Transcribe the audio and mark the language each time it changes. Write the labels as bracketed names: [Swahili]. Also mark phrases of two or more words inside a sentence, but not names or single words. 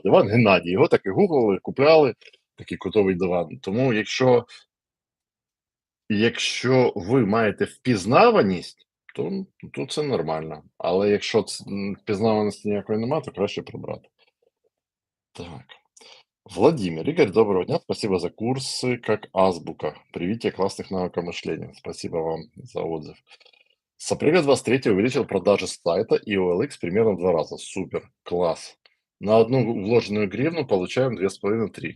[Ukrainian] Диван Геннадій. Його так і гуглили, купляли, такий кутовий диван. Тому якщо ви маєте впізнаваність, то це нормально. Але якщо впізнаваності ніякої немає, то краще прибрати. Так. [Russian] Владимир, Игорь, доброго дня. Спасибо за курсы как азбука. Привитие классных навыков мышления. Спасибо вам за отзыв. С апреля 23 увеличил продажи с сайта и OLX примерно в 2 раза. Супер, класс. На одну вложенную гривну получаем 2,5-3.